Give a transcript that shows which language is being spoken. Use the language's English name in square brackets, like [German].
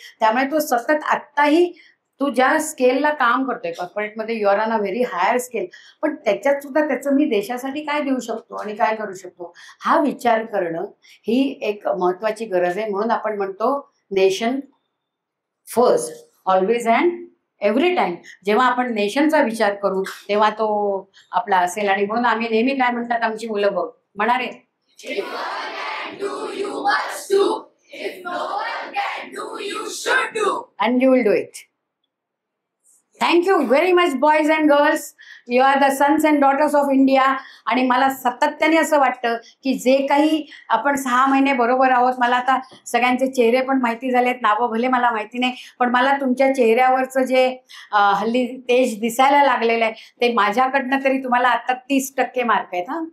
[Marathi] त्यामुळे तो सतत, आत्ताही तू ज्या स्केलला काम करतोय कॉर्पोरेटमध्ये, [English] you are on a very higher scale, [Marathi] पण त्याच्यात सुद्धा त्याचं मी देशासाठी काय देऊ शकतो आणि काय करू शकतो, हा विचार करणं ही एक महत्वाची गरज आहे. म्हणून आपण म्हणतो [English] Nation first, always and every time. [Marathi] जेव्हा आपण नेशनचा विचार करू तेव्हा तो आपला असेल. आणि म्हणून आम्ही नेहमी काय म्हणतात आमची मुलं बघ म्हणारे, [English] do, you must do. If no one can do, you should do. And you will do it. Thank you very much, boys and girls. You are the sons and daughters of India. [Marathi] आणि मला सातत्याने असं वाटतं की जे काही आपण 6 महिने बरोबर आहोत, मला आता सगळ्यांचे चेहरे पण माहिती झालेत, नावं भले मला माहिती नाही, पण मला तुमच्या चेहऱ्यावरचं जे हल्ली तेज दिसायला लागलेलं आहे, ते माझ्याकडनं तरी तुम्हाला आता 30% मार्क आहेत.